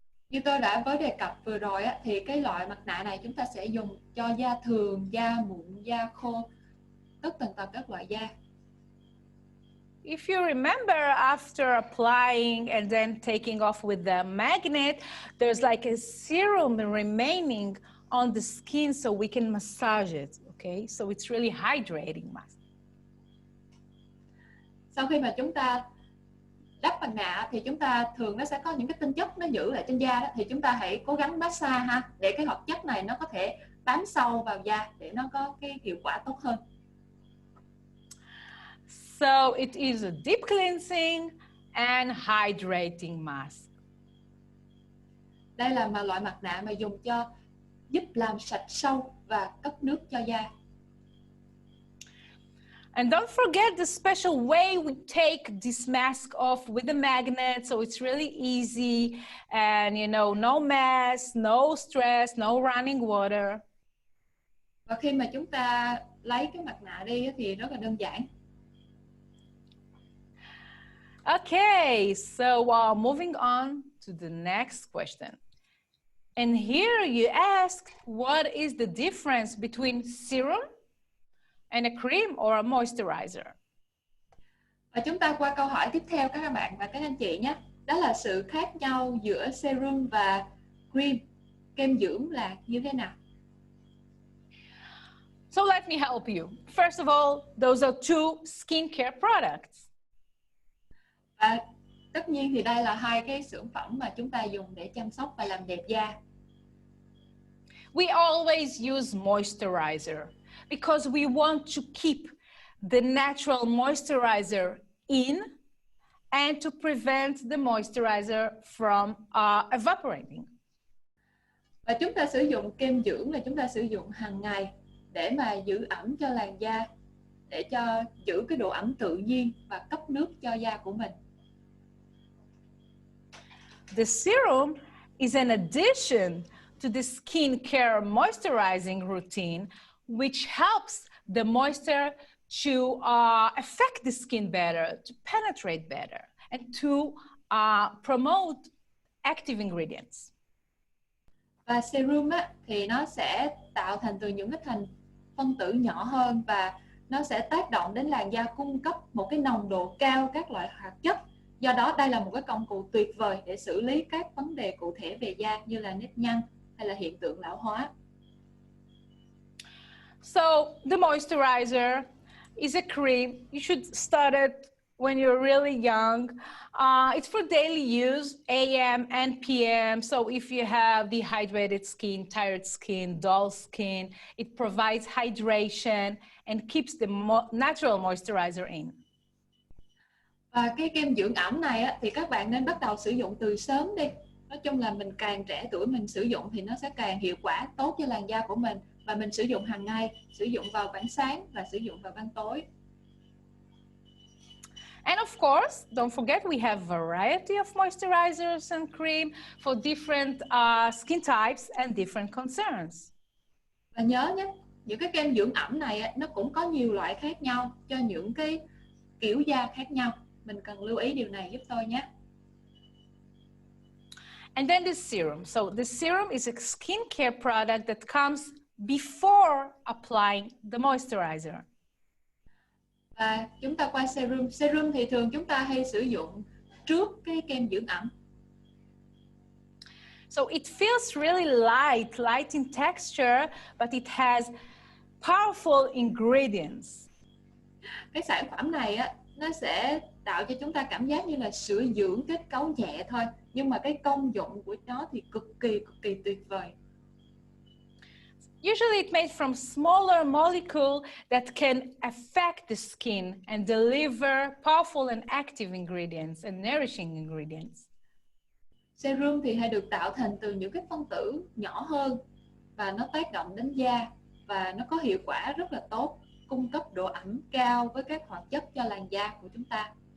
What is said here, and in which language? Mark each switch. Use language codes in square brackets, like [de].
[vi] Như tôi đã có đề cập vừa rồi á, thì cái loại mặt nạ này chúng ta sẽ dùng cho da thường, da mụn, da khô, tất tần tật các loại da. [en] If you remember, after applying and then taking off with the magnet, there's like a serum remaining on the skin so we can massage it, okay? So it's really hydrating mask. [vi] Sau khi mà chúng ta đắp mặt nạ thì chúng ta thường nó sẽ có những cái tinh chất nó giữ lại trên da đó, thì chúng ta hãy cố gắng massage ha, để cái hoạt chất này nó có thể bám sâu vào da để nó có cái hiệu quả tốt hơn. [en] So it is a deep cleansing and hydrating mask. [vi] Đây là loại mặt nạ mà dùng cho giúp làm sạch sâu và cấp nước cho da. [en] And don't forget the special way we take this mask off with the magnet, so it's really easy and no mess, no stress, no running water. [vi] Và khi mà chúng ta lấy cái mặt nạ đi thì rất là đơn giản. [en] Okay, so moving on to the next question. And here you ask, what is the difference between serum and a cream or a moisturizer? [vi] Và chúng ta qua câu hỏi tiếp theo các bạn và các anh chị nhé. Đó là sự khác nhau giữa serum và cream, kem dưỡng là như thế nào? [en] So let me help you. First of all, those are two skincare products. [vi] Và tất nhiên thì đây là hai cái sản phẩm mà chúng ta dùng để chăm sóc và làm đẹp da. [en] We always use moisturizer because we want to keep the natural moisturizer in and to prevent the moisturizer from evaporating. [vi] Và chúng ta sử dụng kem dưỡng là chúng ta sử dụng hàng ngày để mà giữ ẩm cho làn da, để cho giữ cái độ ẩm tự nhiên và cấp nước cho da của mình. [en] The serum is an addition to the skincare moisturizing routine, which helps the moisture to affect the skin better, to penetrate better, and to promote active ingredients. [vi] Và serum thì nó sẽ tạo thành từ những cái thành phân tử nhỏ hơn và nó sẽ tác động đến làn da, cung cấp một cái nồng độ cao các loại hoạt chất. Do đó đây là một cái công cụ tuyệt vời để xử lý các vấn đề cụ thể về da như là nếp nhăn hay là hiện tượng lão hóa. [en] So the moisturizer is a cream. You should start it when you're really young. It's for daily use, AM and PM. So if you have dehydrated skin, tired skin, dull skin, it provides hydration and keeps the natural moisturizer in. [vi] Và cái kem dưỡng ẩm này á, thì các bạn nên bắt đầu sử dụng từ sớm đi. Nói chung là mình càng trẻ tuổi mình sử dụng thì nó sẽ càng hiệu quả tốt cho làn da của mình. Và mình sử dụng hàng ngày, sử dụng vào ban sáng và sử dụng vào ban tối. [en] And of course, don't forget we have variety of moisturizers and cream for different skin types and different concerns. [vi] Và nhớ nhé, những cái kem dưỡng ẩm này á, nó cũng có nhiều loại khác nhau cho những cái kiểu da khác nhau. Mình cần lưu ý điều này giúp tôi nhé. [en] And then the serum. So the serum is a skincare product that comes before applying the moisturizer. [vi] Và chúng ta qua serum. Serum thì thường chúng ta hay sử dụng trước cái kem dưỡng ẩm. [en] So it feels really light in texture, but it has powerful ingredients. [vi] Cái sản phẩm này á, nó sẽ tạo cho chúng ta cảm giác như là sữa dưỡng kết cấu nhẹ thôi, nhưng mà cái công dụng của nó thì cực kỳ tuyệt vời. [en] Usually it's made from smaller molecule that can affect the skin and deliver powerful and active ingredients and nourishing ingredients. [vi] Serum thì hay được tạo thành từ những cái phân tử nhỏ hơn và nó tác động đến da và nó có hiệu quả rất là tốt, cung cấp độ ẩm cao với các hoạt chất cho làn da của chúng ta.